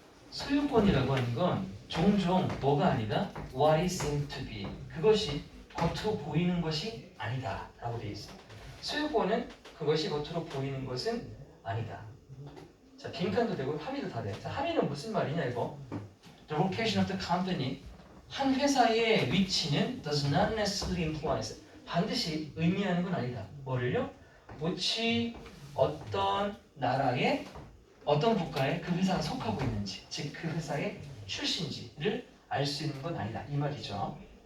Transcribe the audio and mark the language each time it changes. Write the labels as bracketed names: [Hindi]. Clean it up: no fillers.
[Korean] 소유권이라고 하는 건 종종 뭐가 아니다? [English] What is seen to be. [Korean] 그것이 겉으로 보이는 것이 아니다 라고 되어 있어. 소유권은 그것이 겉으로 보이는 것은 아니다. 자 빈칸도 되고 함의도 다 돼. 자 함의는 무슨 말이냐 이거. [English] The location of the company. [Korean] 한 회사의 위치는 [English] does not necessarily imply. [Korean] 반드시 의미하는 건 아니다. 뭐를요? which 어떤 나라의 어떤 국가에 그 회사가 속하고 있는지, 즉 그 회사의 출신지를 알 수 있는 건 아니다 이 말이죠.